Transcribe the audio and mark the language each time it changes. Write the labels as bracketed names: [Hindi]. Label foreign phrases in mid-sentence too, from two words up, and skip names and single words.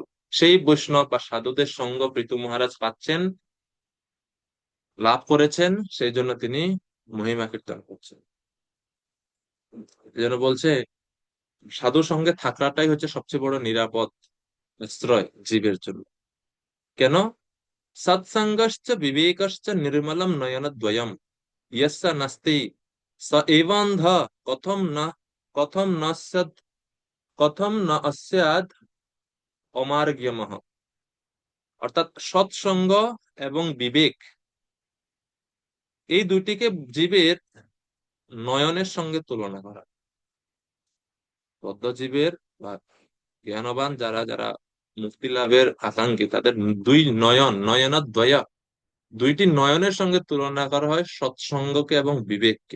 [Bangla] সেই বৈষ্ণব বা সাধুদের সঙ্গ পৃথু মহারাজ পাচ্ছেন, লাভ করেছেন, সেই জন্য তিনি মহিমা কীর্তন করছেন। এই জন্য বলছে সাধু সঙ্গে থাকাটাই হচ্ছে সবচেয়ে বড় নিরাপদ আশ্রয় জীবের জন্য। কেন? [Sanskrit] সৎসঙ্গশ্চ বিবেকশ্চ নির্মলম নয়নদ্বয়ম ইয়স্য নাস্তি স এবান্ধ কথম ন, কথম ন সৎ, কথম ন অস্যাদ অমার্গ্যমঃ। [Bangla] অর্থাৎ সৎসঙ্গ এবং বিবেক, এই দুটিকে জীবের নয়নের সঙ্গে তুলনা করা। বদ্ধজীবের বা জ্ঞানবান যারা যারা মুক্তি লাভের আকাঙ্ক্ষী, তাদের দুই নয়ন, নয়নদ্বয়, দুইটি নয়নের সঙ্গে তুলনা করা হয় সৎসঙ্গকে এবং বিবেককে।